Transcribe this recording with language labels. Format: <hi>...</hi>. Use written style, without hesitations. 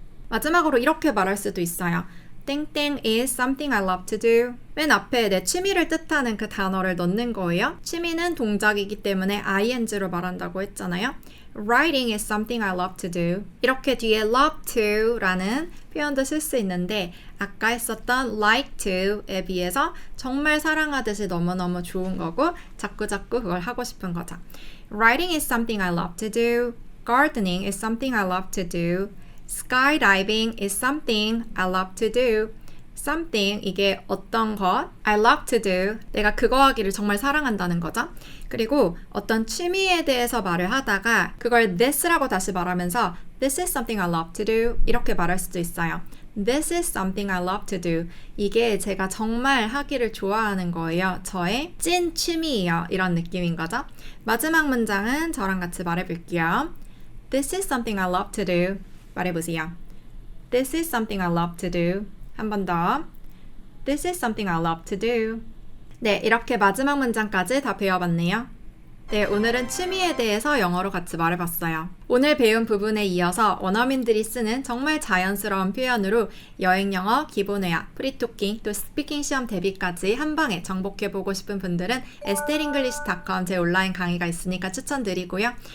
<ko>마지막으로 이렇게 말할 수도 있어요. 땡땡</ko> <en>is something I love to do.</en> <ko>맨 앞에 내 취미를 뜻하는 그 단어를 넣는 거예요. 취미는 동작이기 때문에 ing로 말한다고 했잖아요.</ko> <en>Writing is something I love to do.</en> <ko>이렇게 뒤에 love to 라는 표현도 쓸 수 있는데 아까 했었던 like to에 비해서 정말 사랑하듯이 너무너무 좋은 거고 자꾸자꾸 그걸 하고 싶은 거죠.</ko> <en>Writing is something I love to do. Gardening is something I love to do. Skydiving is something I love to do.</en> <ko>Something, 이게 어떤 것,</ko> <en>I love to do,</en> <ko>내가 그거 하기를 정말 사랑한다는 거죠. 그리고 어떤 취미에 대해서 말을 하다가 그걸 this라고 다시 말하면서</ko> <en>This is something I love to do</en> <ko>이렇게 말할 수도 있어요.</ko> <en>This is something I love to do.</en> <ko>이게 제가 정말 하기를 좋아하는 거예요. 저의 찐 취미예요. 이런 느낌인 거죠. 마지막 문장은 저랑 같이 말해볼게요.</ko> <en>This is something I love to do.</en> <ko>말해보세요.</ko> <en>This is something I love to do.</en> <ko>한 번 더.</ko> <en>This is something I love to do.</en> <ko>네, 이렇게 마지막 문장까지 다 배워봤네요. 네, 오늘은 취미에 대해서 영어로 같이 말해봤어요. 오늘 배운 부분에 이어서 원어민들이 쓰는 정말 자연스러운 표현으로 여행 영어, 기본 회화, 프리토킹, 또 스피킹 시험 대비까지 한 방에 정복해보고 싶은 분들은 esteringlish.com 제 온라인 강의가 있으니까 추천드리고요.</ko>